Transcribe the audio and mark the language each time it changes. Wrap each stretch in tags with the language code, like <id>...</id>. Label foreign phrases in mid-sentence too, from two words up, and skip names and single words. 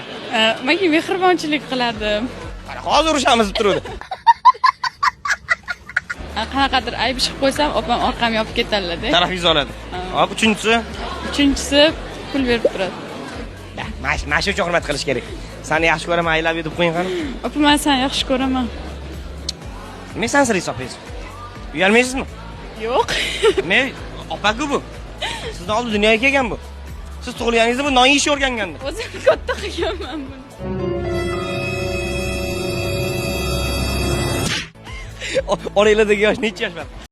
<uz>Menga mehribonchilik qiladi. Mana hozir urushamiz deb turadi. Qanaqadir ayb ish qilib qo'ysam, opam orqamga yopib ketadilar-da. Tarafingiz oladi. Hop, uchinchisi. Uchinchisi pul berib turadi. Mana shu uchun hurmat qilish kerak. Seni yaxshi ko'raman,</uz> <en>I love you</en> <uz>deb qo'ying qani. Opa, men seni yaxshi ko'raman. Men sen sir hisoblaysiz. Uyalmaysizmi? Yo'q. Men opa-ku bu. Sizdan oldin dunyoga kelgan bu. Siz tug'ilganingizda bu non yeyishni o'rgangandi. O'zim katta qilganman buni. Oranglardagi yosh necha yosh bor?</uz>